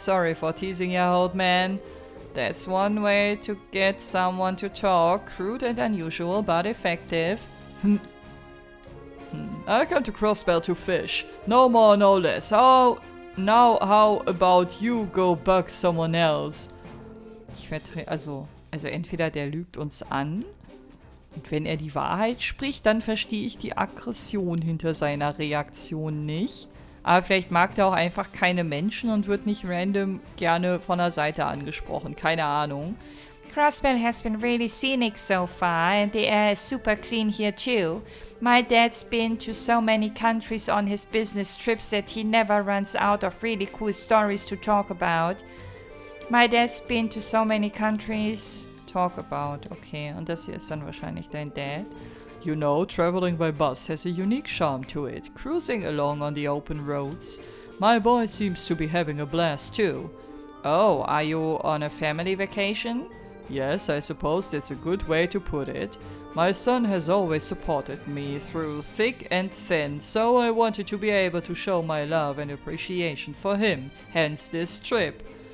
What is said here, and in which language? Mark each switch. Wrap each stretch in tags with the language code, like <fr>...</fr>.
<en>Sorry for teasing you, old man. That's one way to get someone to talk. Crude and unusual, but effective. I come to Crossbell to fish. No more, no less. How about you go bug someone else?</en> <de>Also entweder der lügt uns an. Und wenn er die Wahrheit spricht, dann verstehe ich die Aggression hinter seiner Reaktion nicht. Aber vielleicht mag der auch einfach keine Menschen und wird nicht random gerne von der Seite angesprochen. Keine Ahnung.</de> <en>Crossbell has been really scenic so far and the air is super clean here too. My dad's been to so many countries on his business trips that he never runs out of really cool stories to talk about. My dad's been to so many countries. Talk about.</en> <de>Okay, und das hier ist dann wahrscheinlich dein Dad.</de> <en>You know, traveling by bus has a unique charm to it, cruising along on the open roads. My boy seems to be having a blast too. Oh, are you on a family vacation? Yes, I suppose that's a good way to put it. My son has always supported me through thick and thin, so I wanted to be able to show my love and appreciation for him, hence this trip.</en>